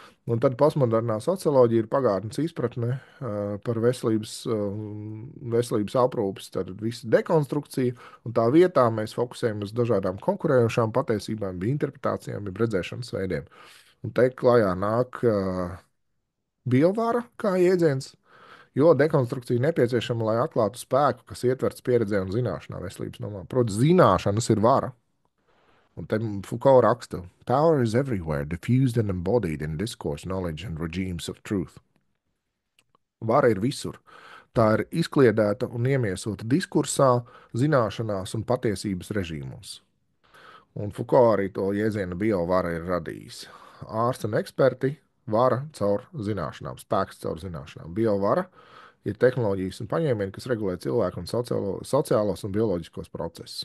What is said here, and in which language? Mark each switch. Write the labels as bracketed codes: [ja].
[lv] Un tad postmodernā socioloģija ir pagātnes izpratne par veselības aprūpes, tad visa dekonstrukcija, un tā vietā mēs fokusējam uz dažādām konkurējošām patiesībām, interpretācijām, redzēšanas veidiem. Un te klajā nāk biovāra kā jēdziens, jo dekonstrukcija nepieciešama, lai atklātu spēku, kas ietverts pieredzē un zināšanā veselības nomā. Protams, zināšanas ir vara. Un te Foucault raksta, [en] Power is everywhere, diffused and embodied in discourse, knowledge and regimes of truth. [lv] Vara ir visur. Tā ir izkliedēta un iemiesota diskursā, zināšanās un patiesības režīmos. Un Foucault arī to jēdzienu biovara ir radījis. Ārsti un eksperti vara caur zināšanām, spēks caur zināšanām. Biovara ir tehnoloģijas un paņēmieni, kas regulē cilvēku un sociālos un bioloģiskos procesus.